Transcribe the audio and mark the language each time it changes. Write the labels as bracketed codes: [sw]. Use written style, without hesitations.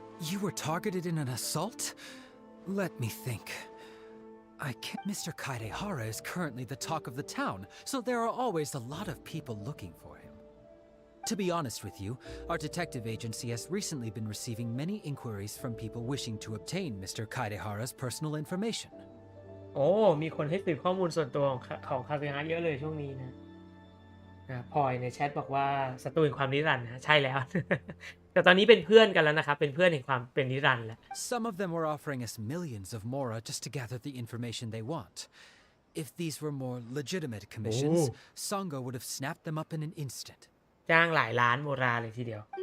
[en] You were targeted in an assault? Let me think. I can't. Mr. Kaidehara is currently the talk of the town, so there are always a lot of people looking for him. To be honest with you, our detective agency has recently been receiving many inquiries from people wishing to obtain Mr. Kaidehara's personal information. [th] โอ้มีคนให้สืบข้อมูลส่วนตัวของคาซึฮะเยอะเลยช่วงนี้นะพลอยในแชทบอกว่าศัตรูแห่งความนิรันดร์นะใช่แล้ว แต่ตอนนี้เป็นเพื่อนกันแล้วนะครับเป็นเพื่อนแห่งความเป็นนิรันดร์แล้ว [en] Some of them were offering us millions of mora just to gather the information they want. If these were more legitimate commissions, Sangha would have snapped them up in an instant. [th] จ้างหลายล้านโมราเลยทีเดียว